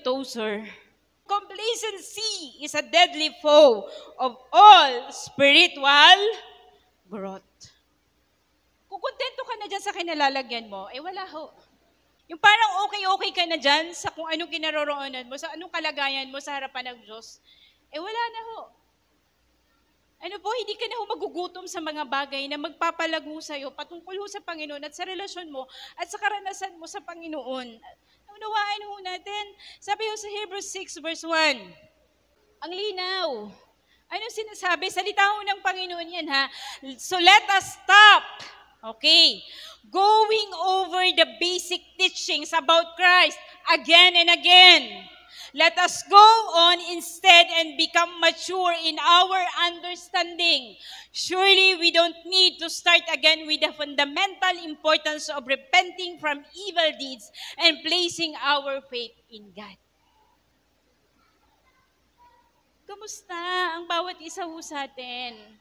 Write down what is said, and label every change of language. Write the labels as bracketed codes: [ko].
[en] Tozer, complacency is a deadly foe of all spiritual growth. [tl] Kung kontento ka na dyan sa kinalalagyan mo, wala ho. Yung parang okay ka na dyan sa kung anong kinaroroonan mo, sa anong kalagayan mo sa harapan ng Diyos, wala na ho. Ano po, hindi ka na ho magugutom sa mga bagay na magpapalago sa'yo patungkol ho sa Panginoon at sa relasyon mo at sa karanasan mo sa Panginoon. Unawaan ho natin. Sabi ho sa Hebrews 6 verse 1, ang linaw. Anong sinasabi? Salita ho ng Panginoon yan ha. [en] So let us stop. [tl] Okay. [en] Going over the basic teachings about Christ again and again. Let us go on instead and become mature in our understanding. Surely we don't need to start again with the fundamental importance of repenting from evil deeds and placing our faith in God. [tl] Kamusta ang bawat isa ho sa atin?